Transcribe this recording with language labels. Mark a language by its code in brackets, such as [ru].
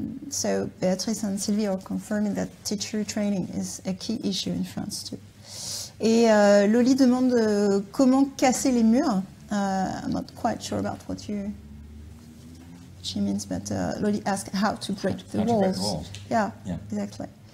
[en] So Béatrice and Sylvie are confirming that teacher training is a key issue in France too. [fr] Et Loli demande comment casser les murs. [en] I'm not quite sure about what she means, but Loli asked how to break the walls. Yeah, exactly.